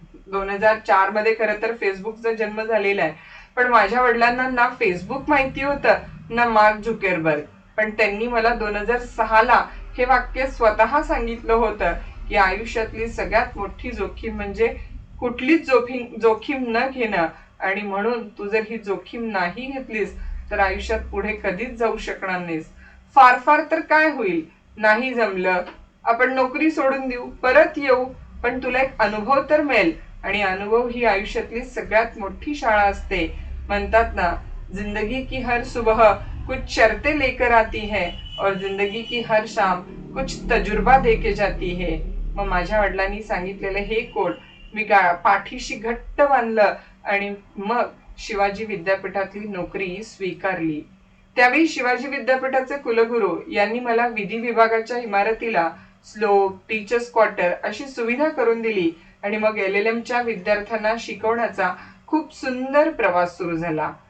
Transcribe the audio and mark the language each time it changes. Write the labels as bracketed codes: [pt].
[mr] 2004 मध्ये खरं तर फेसबुकचा जन्म झालेला आहे, पण माझ्या वडिलांना ना फेसबुक माहिती होतं ना मार्क झुकरबर्ग, पण त्यांनी मला 2006ला हे वाक्य स्वतः सांगितलं होतं की आयुष्यातली सगळ्यात मोठी जोखीम म्हणजे कुठलीच जोखीम न घेणं, आणि म्हणून तू जर ही जोखीम नाही घेतलीस तर आयुष्यात पुढे कधीच जाऊ शकणार नाहीस. फार फार तर काय होईल, नाही जमलं आपण नोकरी सोडून देऊ, परत येऊ, पण तुला एक अनुभव तर मिळेल आणि अनुभव ही आयुष्यातली सगळ्यात मोठी शाळा असते. म्हणतात ना, [hi] जिंदगी की हर सुबह कुछ शर्तें लेकर आती है और जिंदगी की हर शाम कुछ तजुर्बा देके जाती है. [mr] मग माझ्या वडिलांनी सांगितलेलं हे कोट मी पाठीशी घट्ट बांधलं आणि मग शिवाजी विद्यापीठातली नोकरी स्वीकारली. त्यावेळी शिवाजी विद्यापीठाचे कुलगुरू यांनी मला विधी विभागाच्या इमारतीला स्लोप, टीचर्स क्वार्टर अशी सुविधा करून दिली आणि मग LLMच्या विद्यार्थ्यांना शिकवण्याचा खूप सुंदर प्रवास सुरू झाला.